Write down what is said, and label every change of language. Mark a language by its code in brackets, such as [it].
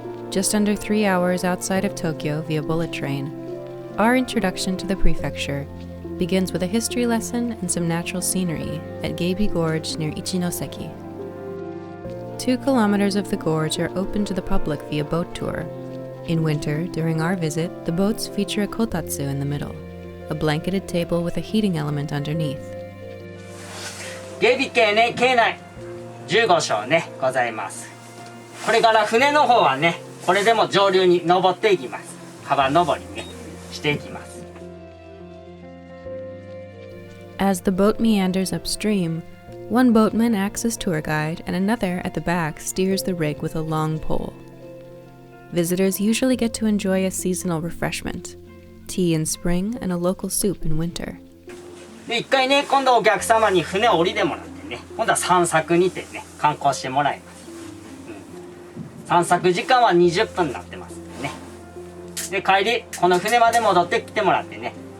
[en] Just under 3 hours outside of Tokyo via bullet train, our introduction to the prefecture begins with a history lesson and some natural scenery at Gorge near Ichinoseki. 2 kilometers of the gorge are open to the public via boat tour. In winter, during our visit, the boats feature a kotatsu in the middle, a blanketed table with a heating element underneath. [ja] 芸備系ね、境内15床ね、ございます。これから船の方はね、これでも上流に登っていきます。川登りね、していきます。 [en] As the boat meanders upstream, one boatman acts as tour guide and another at the back steers the rig with a long pole. Visitors usually get to enjoy a seasonal refreshment, tea in spring and a local soup in winter. [ja] で、一回ね、今度お客様に船を降りてもらってね、今度は散策にてね、観光してもらいます。散策時間は20分になってますね。で、帰り、この船まで戻ってきてもらってね。